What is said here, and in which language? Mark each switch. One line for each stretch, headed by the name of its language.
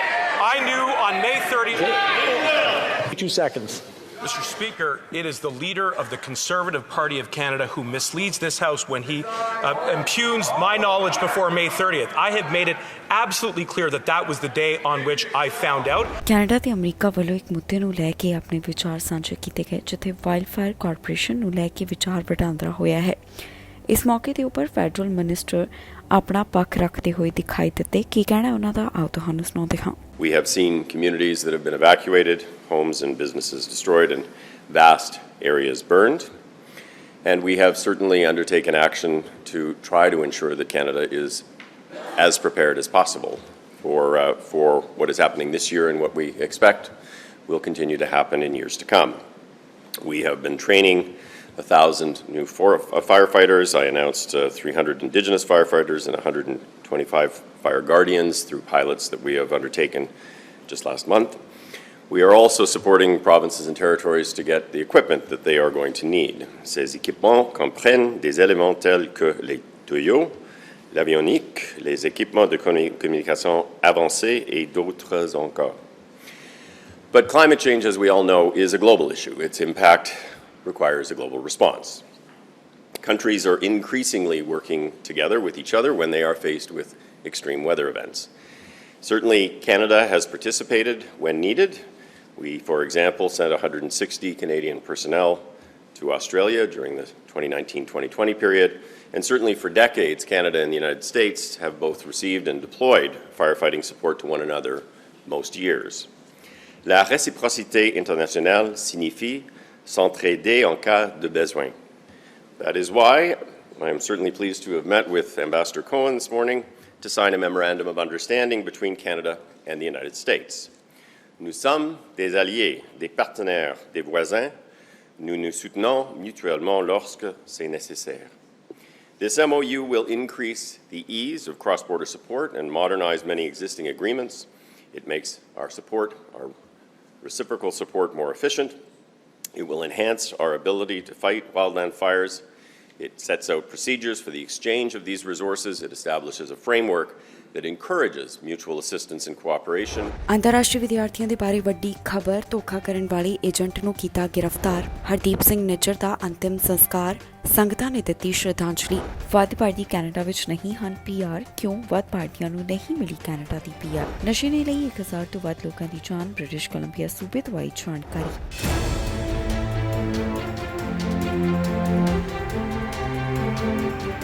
English: I knew on May 30th... 2 seconds. Mr. Speaker, it is the Leader of the Conservative Party of Canada who misleads this House when he impugns my knowledge before May 30th. I have made it absolutely clear that that was the day on which I found out.
Punjabi: Canada ਤੇ America ਵੱਲੋਂ ਇੱਕ ਮੁੱਦੇ ਨੂੰ ਲੈ ਕੇ ਆਪਣੇ ਵਿਚਾਰ ਸਾਂਝੇ ਕੀਤੇ ਗਏ, ਜਿੱਥੇ ਵਾਈਲਡਫਾਇਰ ਕਾਰਪੋਰੇਸ਼ਨ ਨੂੰ ਲੈ ਕੇ ਵਿਚਾਰ ਵਟਾਂਦਰਾ ਹੋਇਆ ਹੈ। ਇਸ ਮੌਕੇ ਦੇ ਉੱਪਰ ਫੈਡਰਲ ਮਿਨਿਸਟਰ ਆਪਣਾ ਪੱਖ ਰੱਖਦੇ ਹੋਏ ਦਿਖਾਈ ਦਿੱਤੇ। ਕੀ ਕਹਿਣਾ ਉਹਨਾਂ ਦਾ, ਆਓ ਤੁਹਾਨੂੰ ਸੁਣਾਉਂਦੇ ਹਾਂ।
English: We have seen communities that have been evacuated, homes and businesses destroyed, and vast areas burned. And we have certainly undertaken action to try to ensure that Canada is as prepared as possible for what is happening this year and what we expect will continue to happen in years to come. We have been training 1,000 new firefighters. I announced 300 Indigenous firefighters and 125 fire guardians through pilots that we have undertaken just last month. We are also supporting provinces and territories to get the equipment that they are going to need.
French: Ces équipements comprennent des éléments tels que les tuyaux, l'avionique, les équipements de communication avancés et d'autres encore.
English: But climate change, as we all know, is a global issue. Its impact requires a global response. Countries are increasingly working together with each other when they are faced with extreme weather events. Certainly, Canada has participated when needed. We, for example, sent 160 Canadian personnel to Australia during the 2019-2020 period. And certainly for decades, Canada and the United States have both received and deployed firefighting support to one another most years.
French: La réciprocité internationale signifie s'entraider en cas de besoin.
English: That is why I am certainly pleased to have met with Ambassador Cohen this morning to sign a memorandum of understanding between Canada and the United States.
French: Nous sommes des alliés, des partenaires, des voisins. Nous nous soutenons mutuellement lorsque c'est nécessaire.
English: This MOU will increase the ease of cross-border support and modernize many existing agreements. It makes our support, our reciprocal support, more efficient. It will enhance our ability to fight wildland fires. It sets out procedures for the exchange of these resources. It establishes a framework that encourages mutual assistance and cooperation.
Punjabi: ਅੰਤਰਰਾਸ਼ਟਰੀ ਵਿਦਿਆਰਥੀਆਂ ਦੇ ਬਾਰੇ ਵੱਡੀ ਖਬਰ, ਧੋਖਾ ਕਰਨ ਵਾਲੇ agent ਨੂੰ ਕੀਤਾ ਗ੍ਰਿਫਤਾਰ। ਹਰਦੀਪ ਸਿੰਘ ਨਿੱਜਰ ਦਾ ਅੰਤਿਮ ਸੰਸਕਾਰ, ਸੰਗਤਾਂ ਨੇ ਦਿੱਤੀ ਸ਼ਰਧਾਂਜਲੀ। ਵੱਧ ਭਾਰਤੀ ਕੈਨੇਡਾ ਵਿੱਚ ਨਹੀਂ ਹਨ PR, ਕਿਉਂ? ਵੱਧ ਭਾਰਤੀਆਂ ਨੂੰ ਨਹੀਂ ਮਿਲੀ ਕੈਨੇਡਾ ਦੀ PR। ਨਸ਼ੇ ਦੇ ਲਈ 1000 ਤੋਂ ਵੱਧ ਲੋਕਾਂ ਦੀ ਜਾਨ, ਬ੍ਰਿਟਿਸ਼ ਕੋਲੰਬੀਆ ਸੂਬੇ ਤੋਂ ਆਈ ਜਾਣਕਾਰੀ।